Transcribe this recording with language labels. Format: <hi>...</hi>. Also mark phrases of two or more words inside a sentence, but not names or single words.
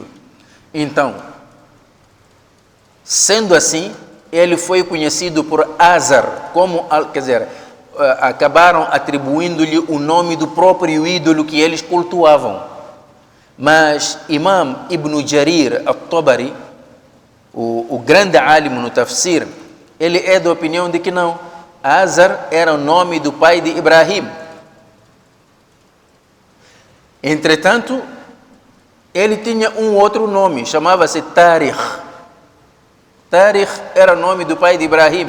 <pt>Então, sendo assim, ele foi conhecido por Azar, quer dizer, acabaram atribuindo-lhe o nome do próprio ídolo que eles cultuavam. Mas Imam Ibn Jarir al-Tabari, o grande alim no tafsir, ele é da opinião de que não, Azar era o nome do pai de Ibrahim. Entretanto, ele tinha um outro nome, chamava-se Tarikh. Tarikh era o nome do pai de Ibrahim.</pt>